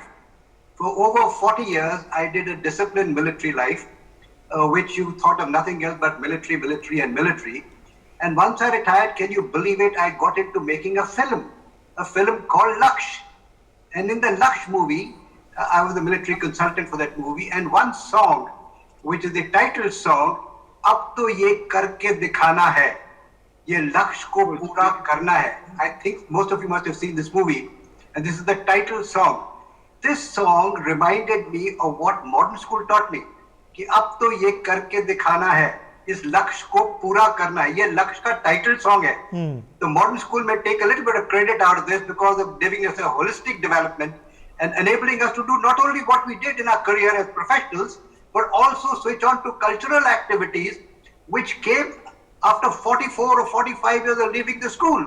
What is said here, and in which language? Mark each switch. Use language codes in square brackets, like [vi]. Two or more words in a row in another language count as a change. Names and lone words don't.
[en] For over 40 years, I did a disciplined military life, which you thought of nothing else but military, and military. And once I retired, can you believe it, I got into making a film called Laksh. And in the Laksh movie, I was a military consultant for that movie, and one song, which is the title song, [hi] अब तो ये करके दिखाना है, ये लक्ष को पूरा करना है. [en] I think most of you must have seen this movie, and this is the title song. This song reminded me of what modern school taught me, [hi] कि अब तो ये करके दिखाना है, इस लक्ष्य को पूरा करना है. ये लक्ष्य का [en] title song [hi] है. [en] The modern school may take a little bit of credit out of this because of giving us a holistic development and enabling us to do not only what we did in our career as professionals, but also switch on to cultural activities which came after 44 or 45 years of leaving the school.